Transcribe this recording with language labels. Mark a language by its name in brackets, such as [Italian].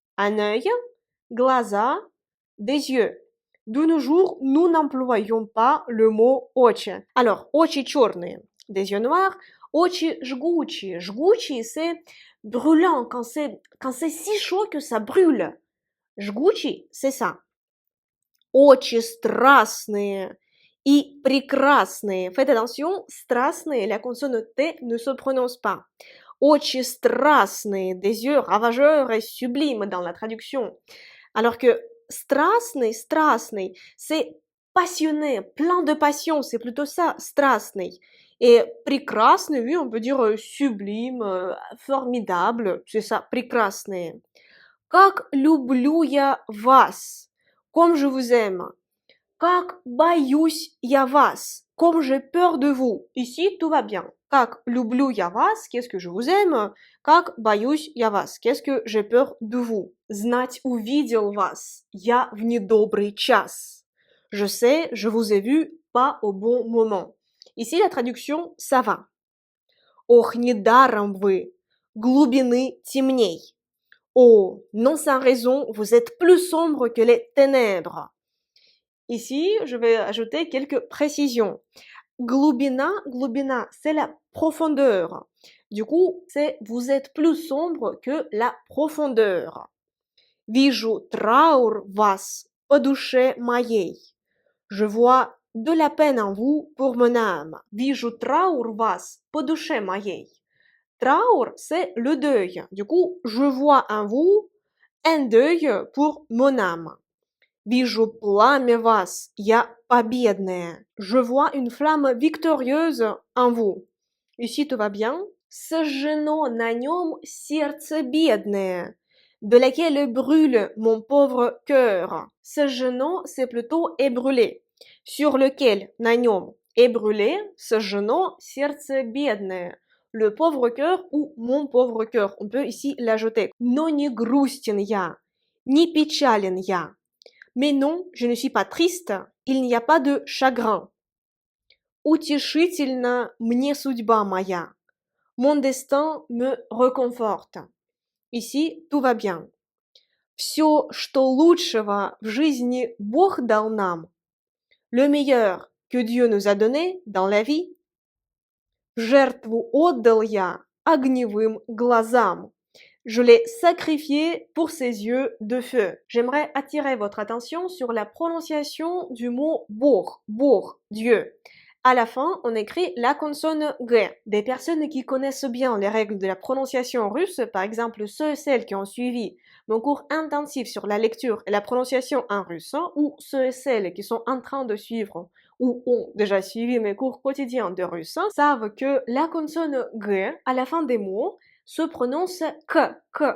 [French] Un œil, глаза, des yeux. De nos jours, nous n'employons pas le mot очи. Alors, [Russian] очи черные, [French] des yeux noirs, [Russian] очи жгучие. [French] Жгучие, c'est brûlant, quand c'est si chaud que ça brûle. Жгучий, c'est ça. [Russian] Очи страстные и прекрасные. [French] Faites attention, страстные, la consonne T ne se prononce pas. [Russian] Очи страстные, [French] des yeux ravageurs et sublimes dans la traduction. Alors que страстный, страстный, c'est passionné, plein de passion, c'est plutôt ça, страстный. Et прекрасный, oui, on peut dire sublime, formidable, c'est ça, прекрасные. [Russian] Как люблю я вас, [French] comme je vous aime. [Russian] Как боюсь я вас, [French] comme j'ai peur de vous. Ici, tout va bien. [Russian] Как люблю я вас, [French] qu'est-ce que je vous aime. [Russian] Как боюсь я вас, [French] qu'est-ce que j'ai peur de vous. [Russian] Знать увидел вас, я в недобрый час. [French] Je sais, je vous ai vu, pas au bon moment. Ici, la traduction, ça va. [Russian] Ох, недаром вы, глубины темней. [French] Oh, non sans raison, vous êtes plus sombre que les ténèbres. Ici, je vais ajouter quelques précisions. Глубина, глубина, c'est la profondeur. Du coup, c'est vous êtes plus sombre que la profondeur. [Russian] Вижу траур вас по душе моей. [French] Je vois de la peine en vous pour mon âme. [Russian] Вижу траур вас по душе моей. [French] Trauer, c'est le deuil. Du coup, je vois en vous un deuil pour mon âme. [Russian] Вижу пламя вас, я победная. [French] Je vois une flamme victorieuse en vous. Ici, tout va bien. [Russian] Сожжено на нем сердце бедное, [French] de laquelle brûle mon pauvre cœur. Сожжено, c'est plutôt est brûlé. Sur lequel, [Russian] на нем, [French] est brûlé, [Russian] сожжено сердце бедное. [French] Le pauvre cœur ou mon pauvre cœur. On peut ici l'ajouter. [Russian] Но не грустен я, не печален я. [French] Mais non, je ne suis pas triste, il n'y a pas de chagrin. [Russian] Утешительна мне судьба моя. [French] Mon destin me réconforte. Ici, tout va bien. [Russian] Все, что лучшего в жизни Бог дал нам. [French] Le meilleur que Dieu nous a donné dans la vie. [Russian] В жертву отдал я огневым глазам. [French] Je l'ai sacrifié pour ses yeux de feu. J'aimerais attirer votre attention sur la prononciation du mot bourg, Dieu. À la fin, on écrit la consonne G. Des personnes qui connaissent bien les règles de la prononciation russe, par exemple ceux et celles qui ont suivi mon cours intensif sur la lecture et la prononciation en russe, ou ceux et celles qui sont en train de suivre ou ont déjà suivi mes cours quotidiens de russe, savent que la consonne G à la fin des mots se prononce que.